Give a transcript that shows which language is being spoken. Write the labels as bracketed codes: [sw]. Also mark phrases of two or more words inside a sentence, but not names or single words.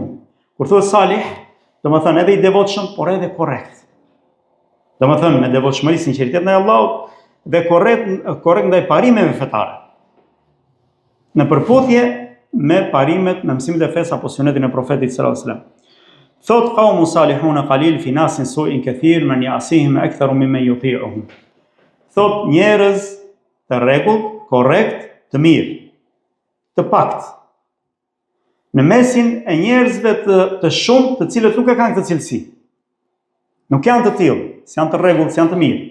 [sq] Kur thotë salih, domethënë edhe i devotshëm, por edhe korrekt. Domethënë me devotshmëri, sinqeritet ndaj Allahut dhe korrekt ndaj parimeve fetare. Në përputhje me parimet, me mësimet e fesë apo sunetin e profetit [ar] صلى الله عليه وسلم. Thot قوم صالحون قليل في ناس سوء كثير من يعصيهم أكثر ممن يطيعهم. [sq] Thot njerëz të rregullt, korrekt, të mirë, të pakt. Në mesin e njerëzve të shumë, të cilët nuk e kanë këtë cilësi. Nuk janë të tillë, janë të rregullt, janë të mirë.